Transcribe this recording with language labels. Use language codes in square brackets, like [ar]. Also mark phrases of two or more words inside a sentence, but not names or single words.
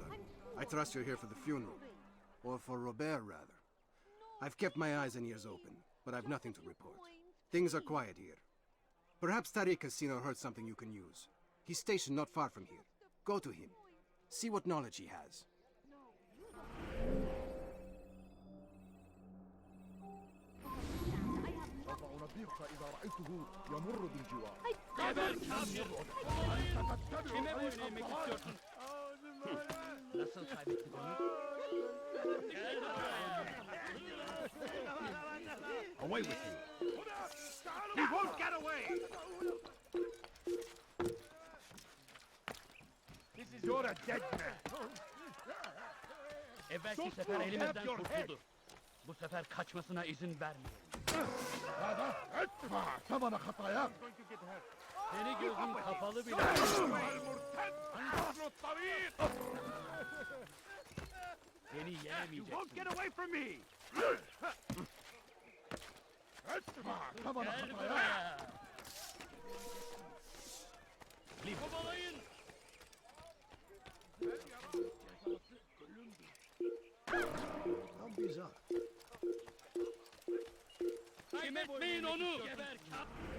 [en] I trust you're here for the funeral. Or for Robert, rather. I've kept my eyes and ears open, but I've nothing to report. Things are quiet here. Perhaps Tariq has seen or heard something you can use. He's stationed not far from here. Go to him. See what knowledge he has. [ar] سوف أنبهك إذا رأيته يمر بالجوار. [tr] Kime boyun eğmek istiyorsun? Nasıl kaybettin onu? [en] Away with you. He won't get away. You're a dead man. [tr] Evvelki sefer elimizden kurtuldu. Bu sefer kaçmasına izin vermeyelim. [ar] هذا ادفع ثمن خطاياك. [tr] Seni gözün kapalı bile. Beni [en] You won't [tr] yenemeyeceksin. [en] get away from me. [ar] ادفع ثمن [tr] Gel [ar] خطاياك. [tr] buraya. Kovalayın. [en] How bizarre. [tr] Kaybetmeyin onu. Geber kap.